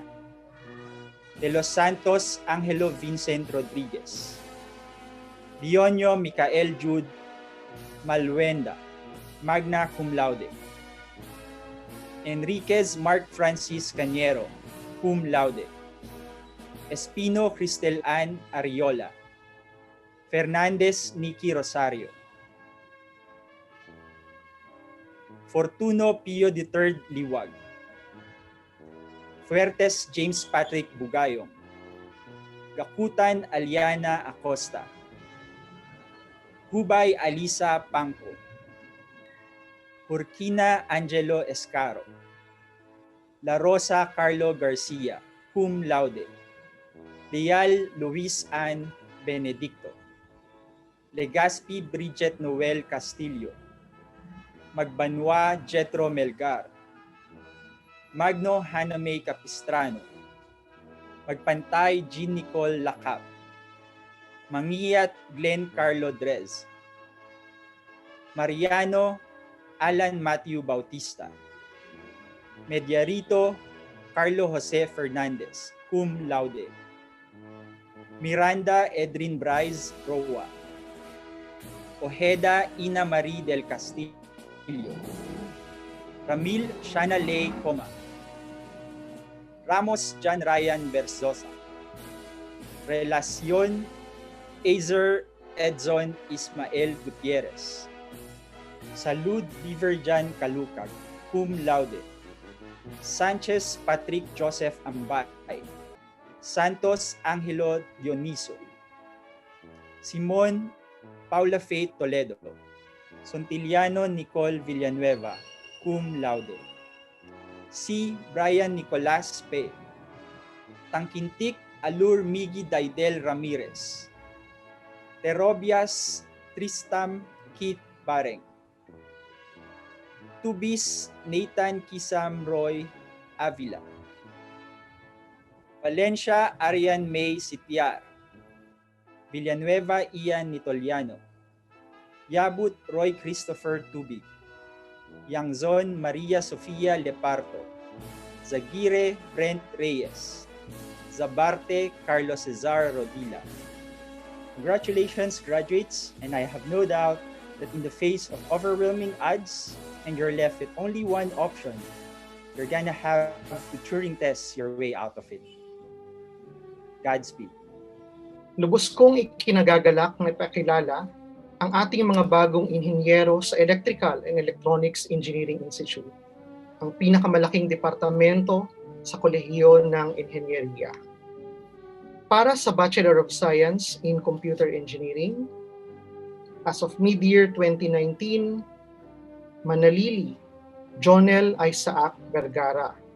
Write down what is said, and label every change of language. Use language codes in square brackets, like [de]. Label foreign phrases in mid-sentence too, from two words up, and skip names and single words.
[en] De los Santos Angelo Vincent Rodriguez. Dionio Micael Jude Malwenda, [la] magna cum laude. [en] Enriquez Mark Francis Cañero, [la] cum laude. [en] Espino Cristel Ann Ariola. Fernandez Nicky Rosario. Fortuno Pio III Liwag. Fuertes James Patrick Bugayong. Gakutan Aliana Acosta. Hubay Alisa Pangco. Hurkina Angelo Escaro. La Rosa Carlo Garcia, [la] cum laude. [en] Leal Luis Ann Benedicto. Legaspi Bridget Noel Castillo. Magbanwa Jetro Melgar. Magno Hanamay Capistrano. Magpantay Jean Nicole Lacap. Mangiyat Glenn Carlo Drez. Mariano Alan Matthew Bautista. Mediarito Carlo Jose Fernandez, [la] cum laude. [en] Miranda Edrin Bryce Roa. Ojeda Ina Marie del Castillo. Ramil Shana Ley Coma. Ramos John Ryan Berzosa. Relacion Azer Edson Ismael Gutierrez. Salud Viverjan Calukag, [la] cum laude. [en] Sanchez Patrick Joseph Ambay. Santos Angelo Dioniso. Simon Paula Faith Toledo. Sontiliano Nicole Villanueva, [la] cum laude. [en] C. Brian Nicolas P. Tangkintik Alur Migi Daidel Ramirez. Terobias Tristam Kit Bareng. Tubis Nathan Kisam Roy Avila. Valencia Arian May Sitiar. Villanueva Ian Nitoliano. Yabut Roy Christopher Tubig. Yangzon Maria Sofia Leparto. Zagire Brent Reyes. Zabarte Carlos Cesar Rodila. Congratulations, graduates, and I have no doubt that in the face of overwhelming odds and you're left with only one option, you're gonna have to Turing test your way out of it. Godspeed. [tl] Lubos kong ikinagagalak na ipakilala ang ating mga bagong inhinyero sa Electrical and Electronics Engineering Institute, ang pinakamalaking departamento sa kolehiyo ng inhinyeriya. Para sa Bachelor of Science in Computer Engineering, [en] as of mid-year 2019, [tl] Manalili Jonel Isaac Vergara.